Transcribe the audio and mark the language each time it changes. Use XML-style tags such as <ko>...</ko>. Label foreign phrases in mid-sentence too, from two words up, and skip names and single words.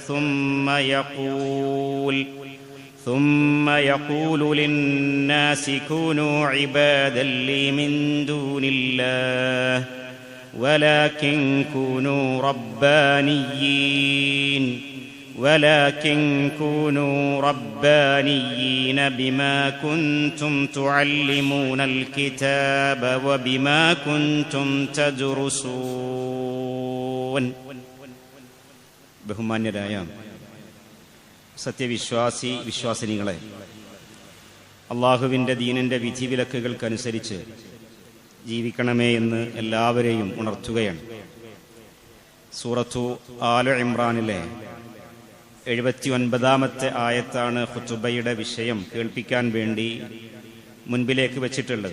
<ar>ثم يقول للناس كونوا عبادا لي من دون الله ولكن كونوا ربانيين بما كنتم تعلمون الكتاب وبما كنتم تدرسون.</ar> <ml>ബഹുമാന്യരായ വിശ്വാസിനികളെ, അള്ളാഹുവിൻ്റെ ദീനിൻ്റെ വിധിവിലക്കുകൾക്കനുസരിച്ച് ജീവിക്കണമേ എന്ന് എല്ലാവരെയും ഉണർത്തുകയാണ്. സൂറത്തു ആല ഇമ്രാനിലെ 79-ാമത്തെ ആയത്താണ് ഖുതുബയുടെ വിഷയം കേൾപ്പിക്കാൻ വേണ്ടി മുൻപിലേക്ക് വച്ചിട്ടുള്ളത്.</ml>